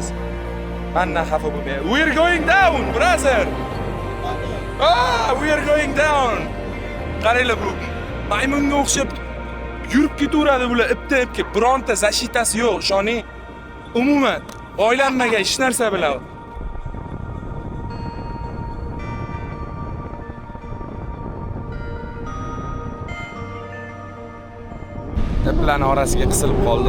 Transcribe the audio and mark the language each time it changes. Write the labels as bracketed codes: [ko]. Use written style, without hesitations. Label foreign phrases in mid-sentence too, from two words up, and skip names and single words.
[uz] Mendan xafa bo'lmaysiz. [en] We are going down, brother. We are going down. [uz] Qaranglar bu maymunga o'xshab yurib ketaveradi bular ipga. Bironta zashitasi yo'q, ishoning. Umuman o'ylanmagan hech narsa bilan. Iplarni orasiga qisilib qoldim.